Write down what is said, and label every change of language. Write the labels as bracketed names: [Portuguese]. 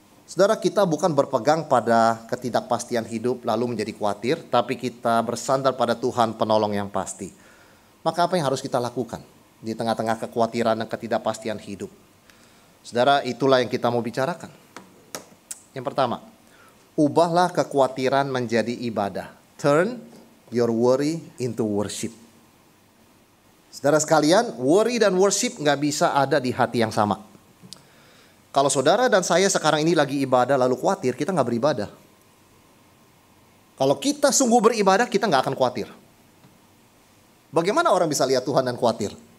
[Indonesian] Saudara, kita bukan berpegang pada ketidakpastian hidup lalu menjadi khawatir, tapi kita bersandar pada Tuhan penolong yang pasti. Maka apa yang harus kita lakukan di tengah-tengah kekhawatiran dan ketidakpastian hidup? Saudara, itulah yang kita mau bicarakan. Yang pertama, ubahlah kekhawatiran menjadi ibadah. [English] Turn your worry into worship. [Indonesian] Saudara sekalian, worry dan worship gak bisa ada di hati yang sama. Kalau saudara dan saya sekarang ini lagi ibadah lalu khawatir, kita gak beribadah. Kalau kita sungguh beribadah, kita gak akan khawatir. Bagaimana orang bisa lihat Tuhan dan khawatir?